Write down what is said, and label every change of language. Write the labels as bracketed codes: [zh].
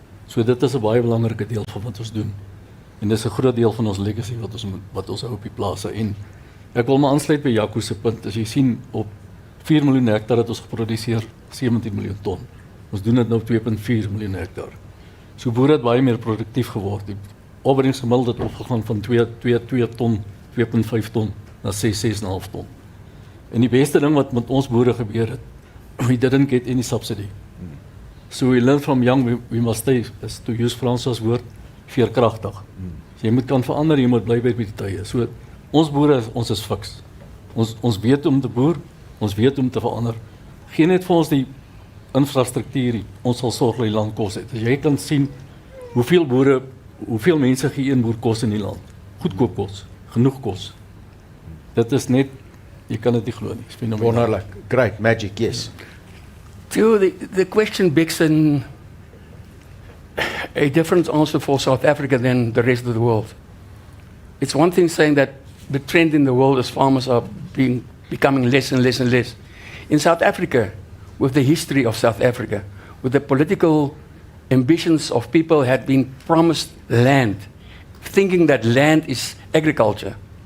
[af] So dit is 'n baie belangrike deel van wat ons doen. En dis 'n groot deel van ons legacy wat ons hou op die plase. En ek wil maar aansluit by Jaco se punt. As jy sien, op 4 miljoen hektaar het ons geproduseer 17 miljoen ton. Ons doen dit nou op 2.4 miljoen hektaar. So boere het baie meer produktief geword. Die opbrengsgemiddeld het opgegaan van 2 ton, 2.5 ton na 6,5 ton. En die beste ding wat met ons boere gebeur het, [en] we didn't get any subsidy. So we learn from young, we must stay, as to use Frans' woord, veerkragtig. [af] Jy moet kan verander, jy moet bly by die tye. So ons boere, ons is fiks. Ons weet om te boer, ons weet om te verander. Geen net vir ons die infrastruktuur, ons sal sorg dat die land kos het. As jy kan sien hoeveel boere, hoeveel mense gee een boer kos in die land. Goedkoop kos, genoeg kos. Dit is net, jy kan dit nie glo nie. [en] Wonderlik. Great, magic, yes. So the question begs a different answer for South Africa than the rest of the world. It's one thing saying that the trend in the world is farmers are becoming less and less and less. In South Africa, with the history of South Africa, with the political ambitions of people had been promised land, thinking that land is agriculture.